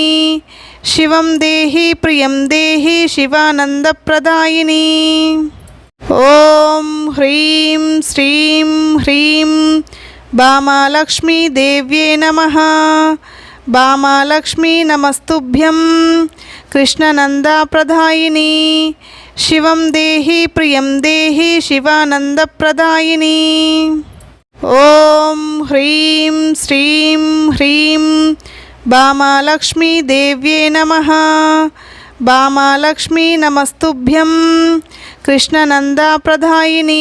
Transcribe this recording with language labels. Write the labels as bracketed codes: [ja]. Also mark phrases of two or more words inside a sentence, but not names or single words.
[sa] शिवं देहि प्रियं देहि शिवानन्दप्रदायिनी। ॐ ह्रीं श्रीं ह्रीं भामालक्ष्मीदेव्यै नमः। भामालक्ष्मी नमस्तुभ्यं कृष्णनन्दाप्रदायिनी। శివం దేహి ప్రియం దేహి శివానందప్రదాయిని. ఓం హ్రీం శ్రీం హ్రీం భామాలక్ష్మీ దేవ్యే నమః. భామాలక్ష్మీ నమస్తుభ్యం కృష్ణనందప్రదాయిని.